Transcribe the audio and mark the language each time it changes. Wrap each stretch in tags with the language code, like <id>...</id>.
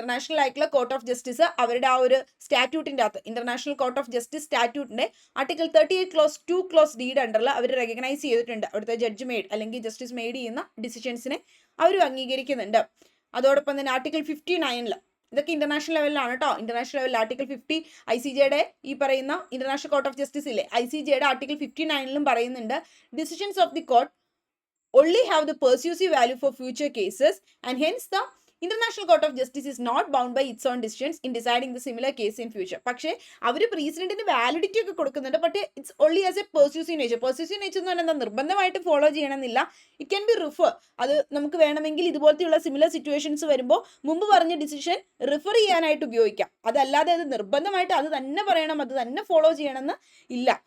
<ml>International ആയിട്ടുള്ള court of justice അവരുടെ ആ ഒരു സ്റ്റാറ്റ്യൂട്ടിൻ്റെ അകത്ത്, international court of justice സ്റ്റാറ്റ്യൂട്ടിന്റെ article 38 close 2 close deed അണ്ടറിൽ അവർ റെക്കഗ്നൈസ് ചെയ്തിട്ടുണ്ട്. അവിടുത്തെ ജഡ്ജ് മെയ്ഡ് അല്ലെങ്കിൽ ജസ്റ്റിസ് മെയ്ഡ് ചെയ്യുന്ന ഡിസിഷൻസിനെ അവരും അംഗീകരിക്കുന്നുണ്ട്. അതോടൊപ്പം തന്നെ ആർട്ടിക്കിൾ 59 ഇതൊക്കെ ഇന്റർനാഷണൽ ലെവലിലാണ് കേട്ടോ. ഇന്റർനാഷണൽ ലെവലിൽ ആർട്ടിക്കിൾ 50 ICJയുടെ ഈ പറയുന്ന ഇന്റർനാഷണൽ കോർട്ട് ഓഫ് ജസ്റ്റിസ് ഇല്ലേ, ICJയുടെ ആർട്ടിക്കിൾ 59 പറയുന്നുണ്ട്,</ml> <en>Decisions of the court only have the persuasive value for future cases and hence the International Court of Justice is not bound by its own decisions in deciding the similar case in future.</en> <ml>പക്ഷേ അവർ പ്രസിഡന്റിന് validity ഒക്കെ കൊടുക്കുന്നുണ്ട്.</ml> <en>But it's only as a persuasive nature.</en> <ml>പെർസ്യൂസീവ് nature എന്ന് പറഞ്ഞാൽ നിർബന്ധമായിട്ട് follow ചെയ്യണമെന്നില്ല.</ml> <en>It can be refer.</en> <ml>അത് നമുക്ക് വേണമെങ്കിൽ ഇതുപോലത്തെയുള്ള സിമിലർ സിറ്റുവേഷൻസ് വരുമ്പോൾ മുമ്പ് പറഞ്ഞ ഡിസിഷൻ റിഫർ ചെയ്യാനായിട്ട് ഉപയോഗിക്കാം. അതല്ലാതെ അത് നിർബന്ധമായിട്ട് അത് തന്നെ പറയണം, അത് തന്നെ ഫോളോ ചെയ്യണമെന്ന് ഇല്ല.</ml>